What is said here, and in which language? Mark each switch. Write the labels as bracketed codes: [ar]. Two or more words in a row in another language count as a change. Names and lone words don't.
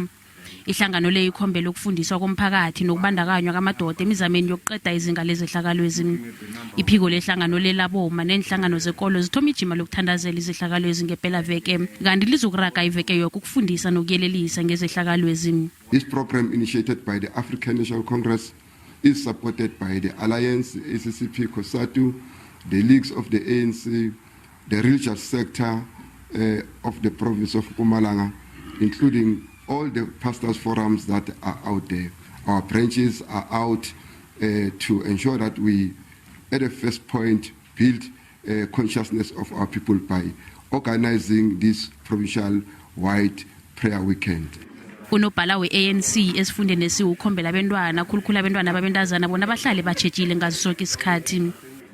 [nr] Ihlangano le ikhombela ukufundiswa komphakathi nokubandakanywa kwamadoda emizameni yokuqeda izinga lezehlakalo. Iphiko lehlangano lelaboma neenhlangano zekolo zithoma ijima lokuthandazela izehlakalo ngempela veke kanti lizokuraga iveke yoke ukufundisa nokuyelelisa ngezehlakalo. [en] This program, initiated by the African National Congress, is supported by the Alliance, ACCP, COSATU, the leagues of the ANC, the religious sector of the province of Mpumalanga, including all the pastors' forums that are out there. Our branches are out to ensure that we, at the first point, build consciousness of our people by organizing this provincial-wide prayer weekend. [nr] Unobhala weANC esifundeni ukhombela abantwana khulukhulu abantwana babentazana bona bahlale batshejile ngaso sonke isikhathi.